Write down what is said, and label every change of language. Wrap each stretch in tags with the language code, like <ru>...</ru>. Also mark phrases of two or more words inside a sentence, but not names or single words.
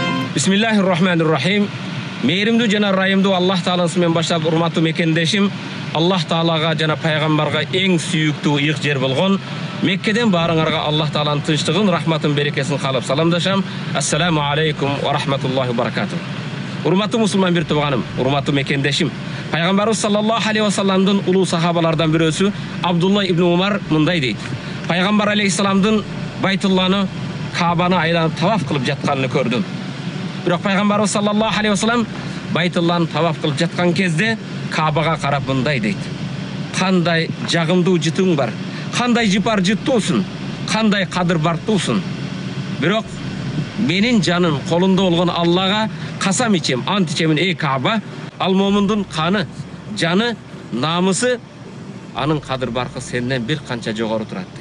<ar>بسم الله الرحمن الرحيم.</ar> <ky>Meyrimdүү жана ырайымдуу Аллах тааласымен баштап урматтуу мекендешим, Аллах таалага жана пайгамбарга эң сүйүктүү ыйык жер болгон Меккеден баарыңарга Аллах тааланын тынчтыгын, рахматын, берекесин каалап саламдашам.</ky> <ar>السلام عليكم ورحمة الله وبركاته.</ar> <ky>Урматтуу мусулман бир тууганым, урматтуу мекендешим. Пайгамбарыбыз</ky> <ar>صلى الله عليه و</ar> <ky>салламдын улуу сахабалардан бирөөсү Абдулла ибн Умар мындай дейт. Пайгамбар алейхиссаламдын Байтулланы, Каабаны айланып таваф кылып жатканын көрдүм. Бирок пайгамбарыбыз</ky> <ar>صلى الله عليه وسلم</ar> <ky>Байтулланы таваф кылып жаткан кезде Каабага карап мындай дейт. Кандай жагымдуу жытың бар, кандай жыпар жыттуусун, кандай кадыр бартуусун. Бирок менин жаным колунда болгон Аллага касам ичем, ант ичемин эй Кааба, ал момундун каны, жаны, намысы, анын кадыр баркы сенден бир канча жогору турат дейт.</ky>